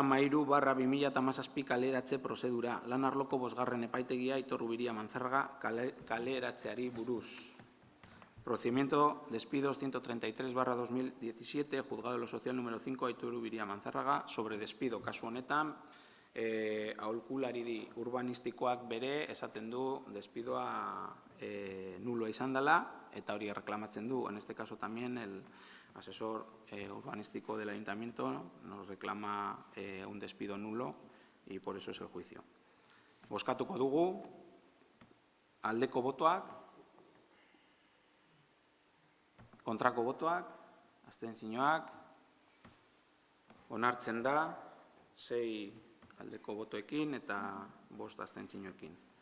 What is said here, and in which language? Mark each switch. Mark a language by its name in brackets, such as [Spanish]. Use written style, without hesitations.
[Basque] 123/2017 kaleratze prozedura. Lan arloko 5. epaitegia Aitor Rubiria Manzarraga kaleratzeari buruz. [Spanish] Procedimiento despidos 133/2017, Juzgado de lo Social número 5, Aitor Rubiria Manzarraga, sobre despido. [Basque] Kasu honetan, aholkulari urbanistikoak bere esaten du despidoa nulo izan dela eta hori reklamatzen du. [Spanish] En este caso también el asesor urbanístico del Ayuntamiento nos reclama un despido nulo y por eso es el juicio. [Basque] Bozkatuko dugu, aldeko botoak, kontrako botoak, abstentzioak, onartzen da, 6 aldeko botoekin eta 5 abstentzioekin.